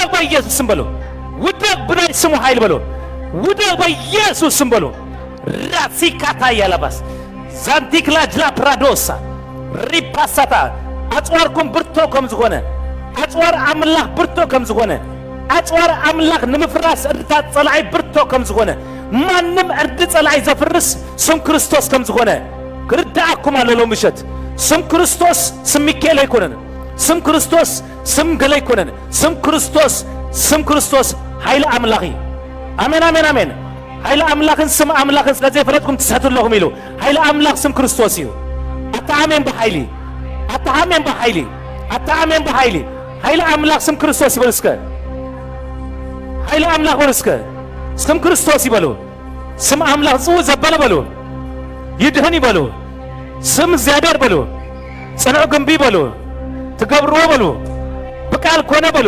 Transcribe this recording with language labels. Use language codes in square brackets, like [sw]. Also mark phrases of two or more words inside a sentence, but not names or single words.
[ti] በኢየሱስ ስም በልዎ ውደቅ ብናይ ስሙ ኃይል በልዎ ውደቅ በኢየሱስ ስም በልዎ ራሲካታ ያላባስ ዛንቲክላጅላ ፕራዶሳ ሪፓሳታ አጽዋርኩም ብርቶ ከም ዝኾነ አጽዋር አምላኽ ብርቶ ከም ዝኾነ አጽዋር አምላኽ ንምፍራስ ዕርታት ጸላኢ ብርቶ ከም ዝኾነ ማንም ዕርዲ ጸላኢ ዘፍርስ ስም ክርስቶስ ከም ዝኾነ ክርዳእኩም ኣለሎ ምሸት ስም ክርስቶስ ስም ሚካኤል ኣይኮነን ስም ክርስቶስ ስም ገለ ኣይኮነን ስም ክርስቶስ ኃይለ አምላኽ እዩ አሜን አሜን አሜን ኃይለ አምላኽን ስም አምላኽን ስለዘይፈለጥኩም ትሰትለኹም ኢሉ ኃይለ አምላኽ ስም ክርስቶስ እዩ አታአሜን በኃይሊ ኃይለ አምላኽ ስም ክርስቶስ ይበሉ እስከ ኃይለ አምላኽ በሉ እስከ ስም ክርስቶስ ይበሉ ስም አምላኽ ጽውዕ ዘበለ በሉ ይድህን ይበሉ ስም እግዚአብሔር በሉ ጽኑዕ ግንቢ በሉ ትገብርዎ በሉ ብቃል ኮነ በሉ